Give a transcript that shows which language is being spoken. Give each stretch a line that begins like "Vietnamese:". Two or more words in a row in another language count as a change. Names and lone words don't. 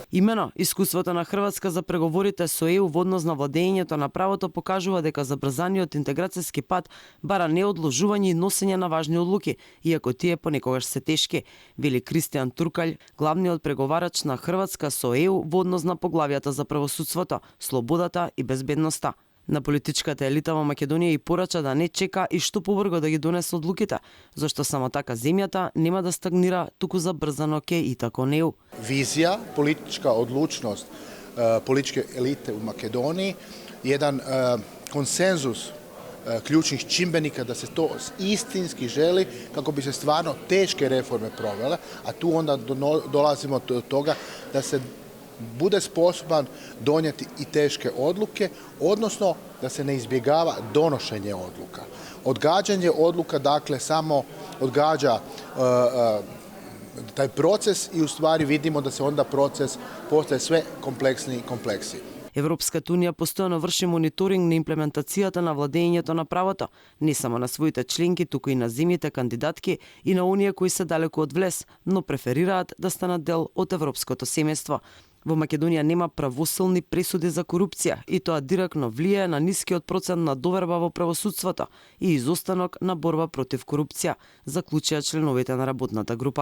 Macedonian: Имено, искуството на Хрватска за преговорите со ЕУ во однос на владењето на правото покажува дека забрзаниот интеграцијски пат бара неодложување и носење на важни одлуки, иако тие понекогаш се тешки, вели Кристијан Туркаљ, главниот преговарач на Хрватска со ЕУ во однос на поглавијата за правосудството, слободата и безбедноста. На политичката елита во Македонија и порача да не чека и што побрзо да ги донесе одлуките, зашто само така земјата нема да стагнира, туку забрзано ке и тако неу.
Croatian: Vizija, politička odlučnost političke elite u Makedoniji, jedan konsenzus ključnih čimbenika da se to istinski želi kako bi se stvarno teške reforme provele, a tu onda dolazimo do toga da se bude sposoban donijeti i teške odluke, odnosno da se ne izbjegava donošenje odluka. Odgađanje odluka, dakle, samo odgađa taj proces i u stvari vidimo da se onda proces postaje sve kompleksniji i kompleksiji.
Macedonian: Европската унија постојано врши мониторинг на имплементацијата на владењето на правото, не само на своите членки, туку и на земјите кандидатки и на оние кои се далеку од влез, но преферираат да станат дел од европското семејство. Во Македонија нема правосилни пресуди за корупција и тоа директно влијае на нискиот процент на доверба во правосудството и изостанок на борба против корупција, заклучија членовите на работната група.